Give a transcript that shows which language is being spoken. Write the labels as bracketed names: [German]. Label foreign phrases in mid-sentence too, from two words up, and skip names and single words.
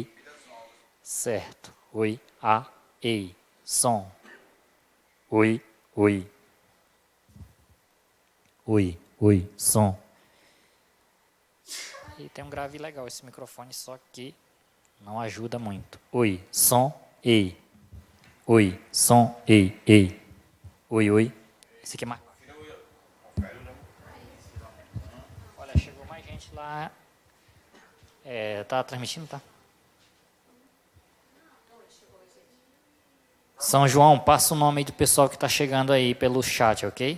[Portuguese] Certo. Oi, ei. Som. Oi. Oi, som. E tem um grave legal esse microfone, só que não ajuda muito. Oi, som, ei. Oi, som, ei. Oi. Esse aqui é mais... Olha, chegou mais gente lá. Tá transmitindo, tá? São João, passa o nome do pessoal que está chegando aí pelo chat, ok?